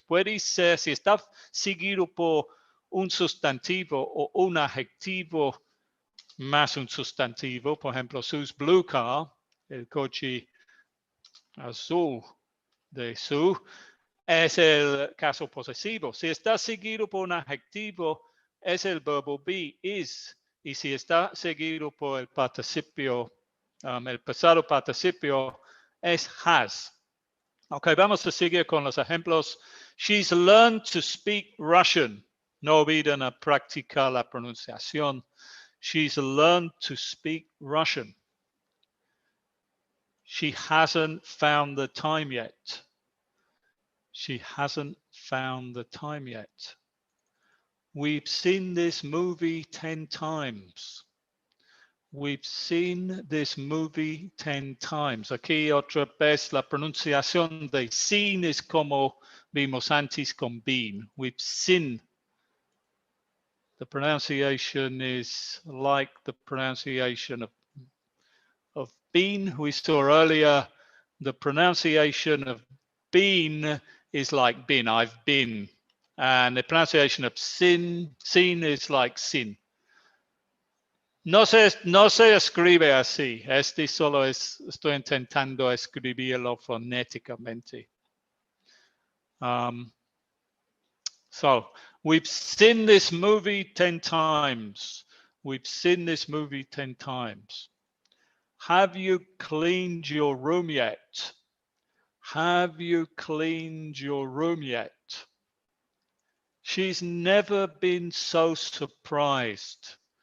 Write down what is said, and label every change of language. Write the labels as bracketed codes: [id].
[es] Puede ser, si está seguido por un sustantivo o un adjetivo más un sustantivo, por ejemplo, sus [en] blue car, [es] el coche azul de su, es el caso posesivo. Si está seguido por un adjetivo, es el verbo be, is. Y si está seguido por el participio, el pasado participio, es has. Ok, vamos a seguir con los ejemplos. [en] She's learned to speak Russian. [es] No olviden a practicar la pronunciación. [en] She's learned to speak Russian. She hasn't found the time yet. She hasn't found the time yet. We've seen this movie 10 times. We've seen this movie 10 times. [es] Aquí otra vez la pronunciación de seen es como vimos antes con been. [en] We've seen. The pronunciation is like the pronunciation of been. We saw earlier the pronunciation of been is like been. I've been. And the pronunciation of seen is like sin. [es] No se escribe así. Estoy intentando escribirlo fonéticamente. [en] So we've seen this movie 10 times. We've seen this movie 10 times. Have you cleaned your room yet? Have you cleaned your room yet? She's never been so surprised.